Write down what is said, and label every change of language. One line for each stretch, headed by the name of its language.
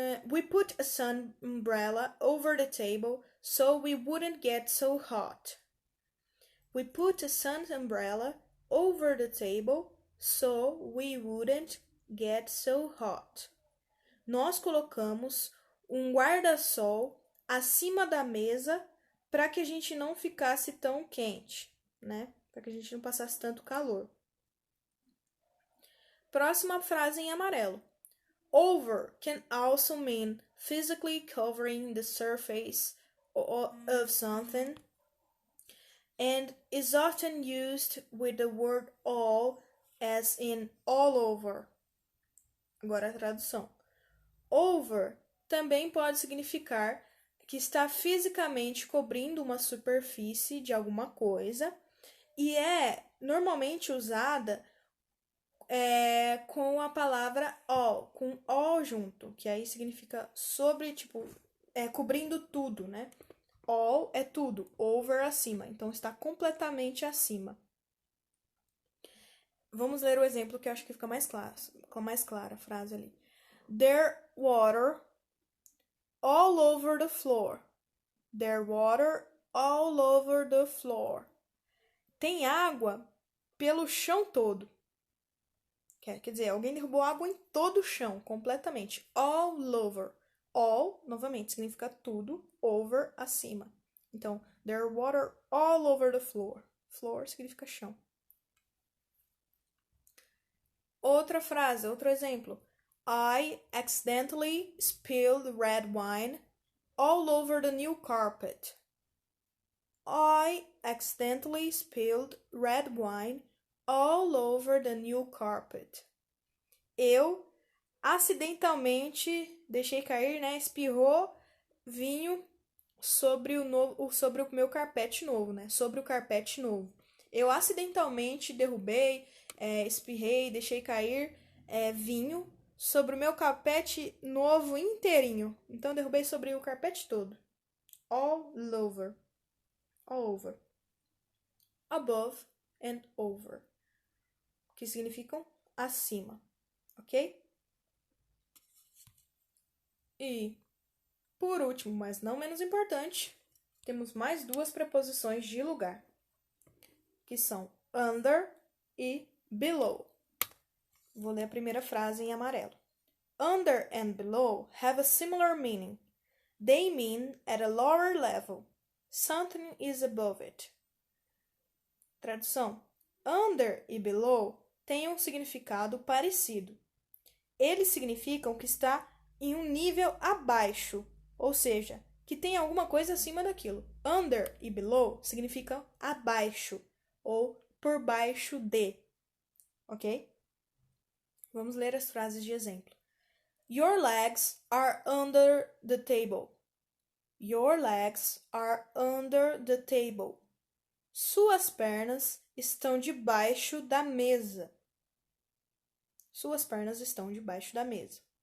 English: We put a sun umbrella over the table so we wouldn't get so hot. We put a sun umbrella over the table so we wouldn't get so hot.
Portuguese: Nós colocamos um guarda-sol acima da mesa para que a gente não ficasse tão quente, né? Para que a gente não passasse tanto calor. Próxima frase em amarelo.
English: Over can also mean physically covering the surface of something and is often used with the word all, as in all over.
Portuguese: Agora a tradução. Over também pode significar que está fisicamente cobrindo uma superfície de alguma coisa e é normalmente usada com a palavra all, com all junto, que aí significa sobre, tipo, cobrindo tudo, né? All é tudo, over acima, então está completamente acima. Vamos ler o exemplo que eu acho que fica mais clara a frase ali.
English: There water all over the floor. There water all over the floor.
Portuguese: Tem água pelo chão todo. Quer dizer, alguém derrubou água em todo o chão, completamente. All over. All, novamente, significa tudo. Over, acima. Então,
English: there water all over the floor.
Portuguese: Floor significa chão. Outra frase, outro exemplo.
English: I accidentally spilled red wine all over the new carpet. I accidentally spilled red wine all over the new carpet.
Portuguese: Eu acidentalmente deixei cair, né? Espirrou vinho sobre o meu carpete novo, né? Sobre o carpete novo. Eu acidentalmente derrubei, espirrei, deixei cair vinho sobre o meu carpete novo inteirinho. Então, derrubei sobre o carpete todo.
English: All over. All over. Above and over.
Portuguese: Que significam acima. Ok? E, por último, mas não menos importante, temos mais duas preposições de lugar, que são under e below. Vou ler a primeira frase em amarelo.
English: Under and below have a similar meaning. They mean at a lower level. Something is above it.
Portuguese: Tradução. Under e below têm um significado parecido. Eles significam que está em um nível abaixo, ou seja, que tem alguma coisa acima daquilo. Under e below significam abaixo ou por baixo de. Ok? Vamos ler as frases de exemplo.
English: Your legs are under the table. Your legs are under the table.
Portuguese: Suas pernas estão debaixo da mesa. Suas pernas estão debaixo da mesa.